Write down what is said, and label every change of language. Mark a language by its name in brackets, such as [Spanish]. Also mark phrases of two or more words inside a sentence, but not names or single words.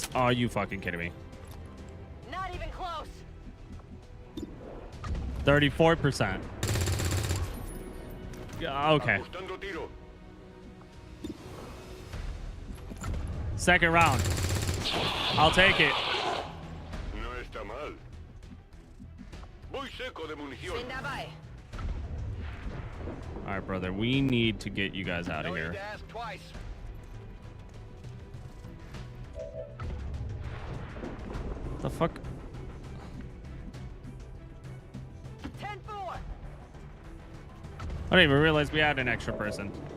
[English] Oh, you fucking kidding me. Not even close. 34%. Yeah, okay. Second round. I'll take it. [Spanish] No está mal. Voy seco de munición. [German] Bin dabei. [English] All right, brother. We need to get you guys out of here. Twice. The fuck? 10-4. I didn't even realize we had an extra person.